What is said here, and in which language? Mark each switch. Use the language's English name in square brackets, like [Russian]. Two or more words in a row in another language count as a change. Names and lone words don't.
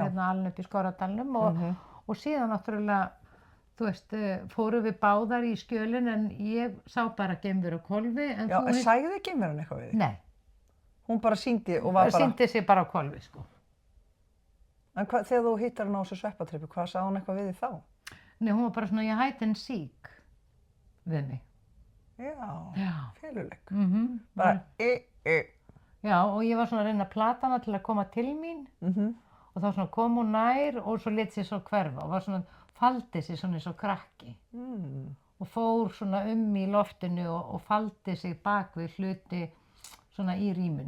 [Icelandic] hérna alin upp í Skorradalnum og síðan náttúrulega, þú veist, fórum við báðar í skjölin en ég sá bara geimveru á hvolfi. Já, en sagði geimveran eitthvað við þig? Nei, Hún bara sýndi og var bara... sýndi sig bara á hvolfi, sko. En þegar þú hittar hann á þessu sveppatrippu, hvað sagði hún eitthvað við þig þá? Nei, hún var bara svona, ég [English] hide and seek [Icelandic] við mig. Já, feluleik. Bara, Bara, já, og ég var svona að reyna að plata hana til að koma til mín og þá svona kom hún nær og svo lit sér svo hverfa og var svona, faldi sig svona eins og krakki og fór svona í loftinu og faldi sig bak við hluti svona í rýminu.